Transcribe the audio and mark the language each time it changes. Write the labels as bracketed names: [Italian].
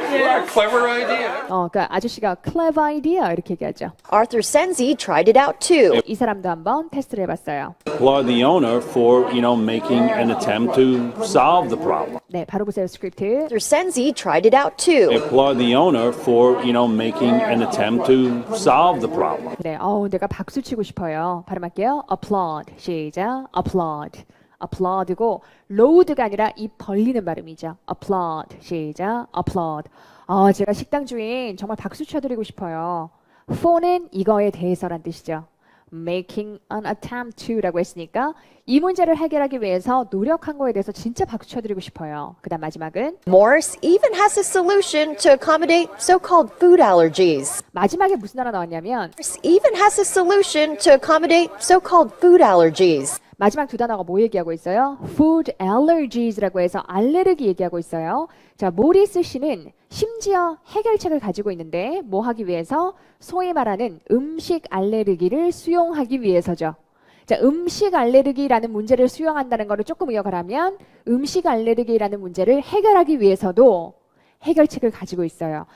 [Korean] 그러니까 아저씨가 clever idea 이렇게 얘기하죠. [English] Arthur Senzi tried it out too. [Korean] 이 사람도 한번 테스트를 해봤어요. [English] Applaud the owner for, making an attempt to solve the problem. [Korean] 네, 바로 보세요 스크립트. [English] Arthur Senzi tried it out too. Applaud the owner for, making an attempt to solve the problem. [Korean] 그래, 내가 박수 치고 싶어요. 발음할게요. applaud. 시작. applaud. applaud고 load가 아니라 입 벌리는 발음이죠. applaud. 시작. applaud. 제가 식당 주인 정말 박수 쳐드리고 싶어요. for는 이거에 대해서란 뜻이죠. [English] making an attempt to [Korean] 라고 했으니까 이 문제를 해결하기 위해서 노력한 거에 대해서 진짜 박수 쳐드리고 싶어요. 그 다음 마지막은 [English] Morse even has a solution to accommodate so-called food allergies. [Korean] 마지막에 무슨 단어 나왔냐면 [English] Morse even has a solution to accommodate so-called food allergies. [Korean] 마지막 두 단어가 뭐 얘기하고 있어요? [English] food allergies [Korean] 라고 해서 알레르기 얘기하고 있어요. 자, 모리스 씨는 심지어 해결책을 가지고 있는데 뭐 하기 위해서? 소위 말하는 음식 알레르기를 수용하기 위해서죠. 자, 음식 알레르기라는 문제를 수용한다는 거를 조금 의역을 하면 음식 알레르기라는 문제를 해결하기 위해서도 해결책을 가지고 있어요.